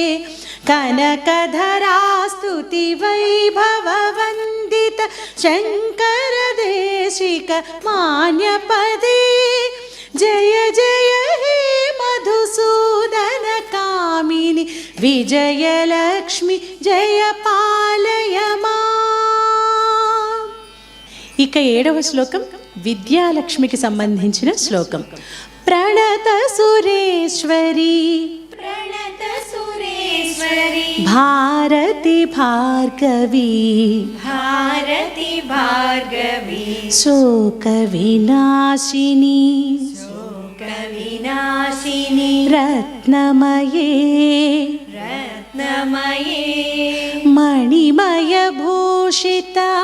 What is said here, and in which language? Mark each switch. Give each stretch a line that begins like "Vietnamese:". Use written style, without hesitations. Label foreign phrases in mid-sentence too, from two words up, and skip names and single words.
Sanskrit: कनकधरास्तुति वैभववन्दित शङ्करदेशिक मान्यपदे जय जय हे मधुसूदनकामिनि विजयलक्ष्मी जय पालय माम्
Telugu: ఇక 7వ శ్లోకం విద్యాలక్ష్మికి సంబంధించిన శ్లోకం.
Sanskrit: ప్రణత సురేశ్వరి प्रणत सुरेश्वरी భారతి భార్గవి भारती भार्गवी శోక వినాశిని शोकविनाशिनी రత్నమయే रत्नमये మణిమయ భూషిత